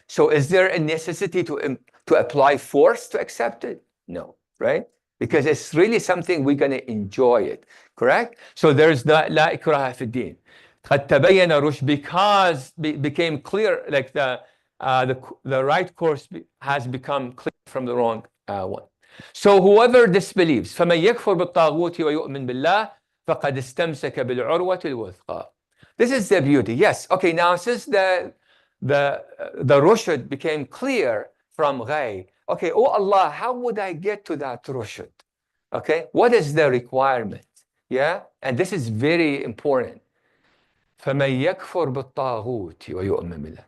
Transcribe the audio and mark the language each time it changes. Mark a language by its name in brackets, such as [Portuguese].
[English] So is there a necessity to apply force to accept it? No, right? Because it's really something we're going to enjoy it, correct? So there's la ikraha fi din. [Arabic] قد تبين الرشد, [English] because became clear, like the right course has become clear from the wrong one. So whoever disbelieves, [Arabic] فمن يكفر بالطاغوت ويؤمن بالله فقد استمسك بالعروة الوثقى. [English] This is the beauty. Yes. Okay. Now since the rushd became clear from ghay. Okay. Oh Allah, how would I get to that rushd? Okay. What is the requirement? Yeah. And this is very important. [Arabic] فَمَنْ يَكْفُرْ بِالطَّاغُوتِ وَيُؤْمِنْ بِاللَّهِ.